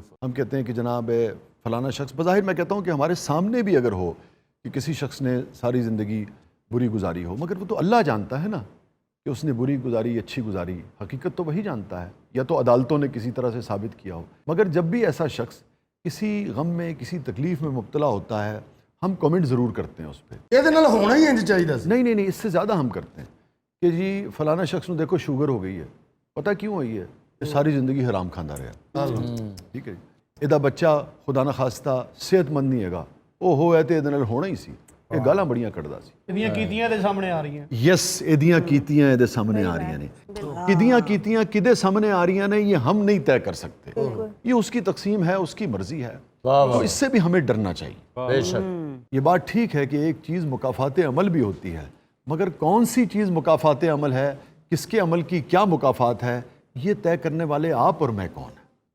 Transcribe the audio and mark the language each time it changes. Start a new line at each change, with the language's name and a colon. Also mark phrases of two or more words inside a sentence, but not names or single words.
Urdu: ہم کہتے ہیں کہ جناب فلانا شخص، بظاہر میں کہتا ہوں کہ ہمارے سامنے بھی اگر ہو کہ کسی شخص نے ساری زندگی بری گزاری ہو، مگر وہ تو اللہ جانتا ہے نا کہ اس نے بری گزاری اچھی گزاری، حقیقت تو وہی جانتا ہے، یا تو عدالتوں نے کسی طرح سے ثابت کیا ہو. مگر جب بھی ایسا شخص کسی غم میں، کسی تکلیف میں مبتلا ہوتا ہے ہم کامنٹ ضرور کرتے ہیں اس پہ.
Punjabi: ਇਹਦੇ ਨਾਲ ਹੋਣਾ ਹੀ ਇੰਜ ਚਾਹੀਦਾ ਸੀ.
Urdu: نہیں نہیں نہیں، اس سے زیادہ ہم کرتے ہیں کہ جی فلانا شخص نے دیکھو شوگر ہو گئی ہے، پتہ کیوں ہوئی ہے؟ یہ ساری زندگی حرام کھاندہ رہا. ٹھیک ہے جی.
Punjabi: ਇਹਦਾ ਬੱਚਾ ਖੁਦਾ ਨਾ ਖਾਸਤਾ ਸਿਹਤਮੰਦ ਨਹੀਂ ਹੈਗਾ, ਉਹ ਹੋਇਆ ਤੇ ਇਹਦੇ ਨਾਲ ਹੋਣਾ ਹੀ ਸੀ. ਇਹ ਗਾਲਾਂ ਬੜੀਆਂ ਕੱਢਦਾ ਸੀ. ਇਹਦੀਆਂ ਕੀਤੀਆਂ ਦੇ ਸਾਹਮਣੇ ਆ ਰਹੀਆਂ. ਯਸ, ਇਹਦੀਆਂ ਕੀਤੀਆਂ ਇਹਦੇ ਸਾਹਮਣੇ ਆ ਰਹੀਆਂ ਨੇ. ਕਿਹਦੀਆਂ ਕੀਤੀਆਂ ਕਿਹਦੇ ਸਾਹਮਣੇ ਆ
Urdu: رہی ہیں یہ ہم نہیں طے کر سکتے. یہ اس کی تقسیم ہے، اس کی مرضی ہے. تو اس سے بھی ہمیں ڈرنا چاہیے. بے شک. یہ بات ٹھیک ہے کہ ایک چیز مکافات عمل بھی ہوتی ہے، مگر کون سی چیز مکافات عمل ہے، کس کے عمل کی کیا مکافات ہے، یہ طے کرنے والے آپ اور میں کون ہیں.